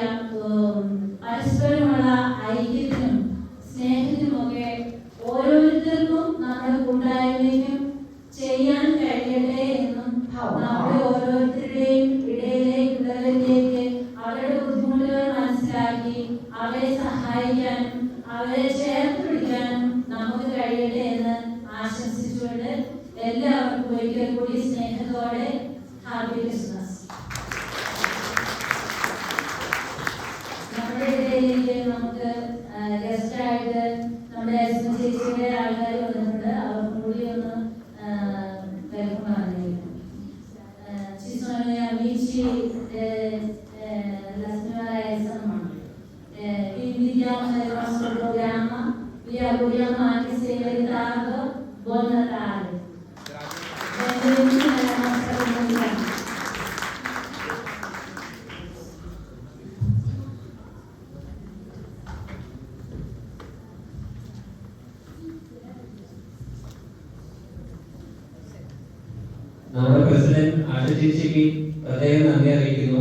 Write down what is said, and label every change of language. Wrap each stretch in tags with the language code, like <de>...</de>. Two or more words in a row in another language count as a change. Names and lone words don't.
<ml>പരസ്പരമുള്ള ഐക്യത്തിനും സ്നേഹത്തിനുമൊക്കെ ഓരോരുത്തർക്കും നമ്മുടെ കൂട്ടായ്മയ്ക്കും ചെയ്യാൻ കഴിയട്ടെ എന്നും നമ്മുടെ ഓരോരുത്തരുടെയും ഇടയിലേക്ക് അവരുടെ ബുദ്ധിമുട്ടുകൾ മനസ്സിലാക്കി അവരെ സഹായിക്കാനും അവരെ ചേർത്ത് പിടിക്കാനും നമുക്ക് കഴിയട്ടെ എന്ന് ആശംസിച്ചുകൊണ്ട് എല്ലാവർക്കും ഒരിക്കൽ കൂടി സ്നേഹത്തോടെ</ml> <en>Happy Christmas.</en> <ml>നമ്മുടെ ഇടയിലേക്ക് നമുക്ക് ഗസ്റ്റായിട്ട് നമ്മുടെ ചേച്ചിയുടെ ആൾക്കാർ വന്നിട്ടുണ്ട്. അവർക്കും കൂടി ഒന്ന് വെൽക്കം പറഞ്ഞിരിക്കുന്നു.</ml> <it>Ci sono gli amici della signora Elsa. Vi invitiamo nel nostro programma, vi auguriamo anche se in ritardo buon Natale. Benvenuti nella nostra comunità.</it> <ml>നമ്മുടെ പ്രസിഡന്റ് ആശ ചേച്ചിക്ക് പ്രത്യേകം നന്ദി അറിയിക്കുന്നു.</ml>